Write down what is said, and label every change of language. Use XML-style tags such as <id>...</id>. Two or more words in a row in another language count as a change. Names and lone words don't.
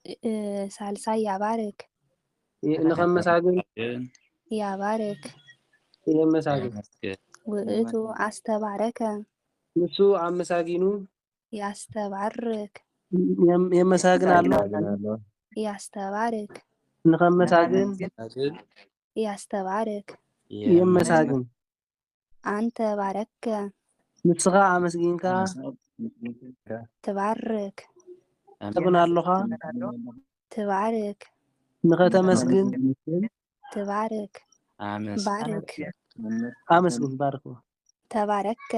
<ti>ሳልሳይ ያባርክ ንኸመሳግን ያባርክ የመሳግን ውእቱ አስተባረከ ንሱ አመሳጊኑ ያስተባርክ የመሳግን አለው ያስተባርክ ንኸመሳግን ያስተባርክ የመሳግን አንተ ባረከ ንስኻ አመስጊንካ ትባርክ ተግን ኣለኻ ትባርክ ንኸተመስግን ትባርክ ባርክ አመስግን ባርክ ተባረከ</ti>